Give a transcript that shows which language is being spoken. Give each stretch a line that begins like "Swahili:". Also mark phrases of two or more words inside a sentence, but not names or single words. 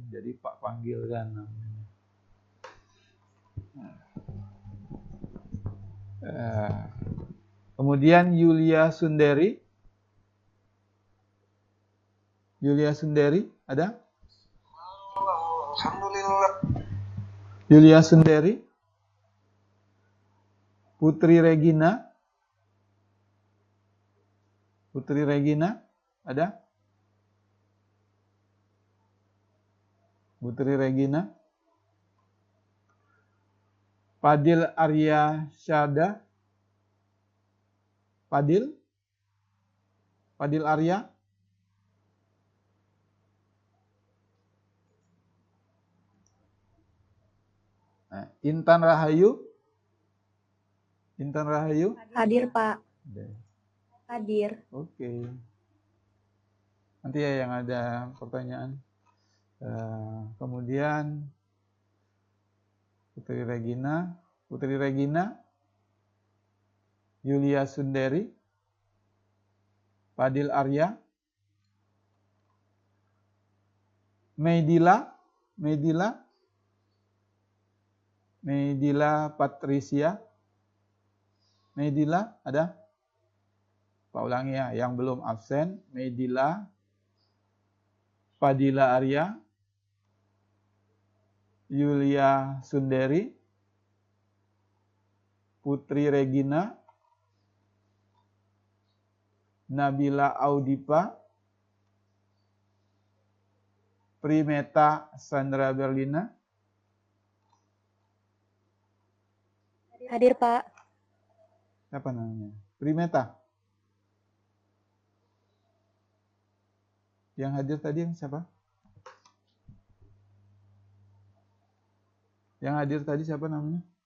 Indonesian: Jadi Pak panggilkan namanya. Kemudian Yulia Sundari. Yulia Sundari, ada? Alhamdulillah. Yulia Sundari. Putri Regina. Putri Regina, ada? Putri Regina. Padil Arya Syada. Padil? Padil Arya? Nah, Intan Rahayu? Intan Rahayu? Hadir, Pak. Hadir. Oke. Nanti ya yang ada pertanyaan. Kemudian Putri Regina, Yulia Sundari, Padil Arya, Meidila Patricia, Meidila ada? Pak ulangi ya, yang belum absen, Meidila, Padila Arya, Yulia Sundari, Putri Regina, Nabila Audipa, Primeta Sandra Berlina. Hadir, Pak. Siapa namanya? Primeta. Yang hadir tadi yang siapa? Yang hadir tadi siapa namanya?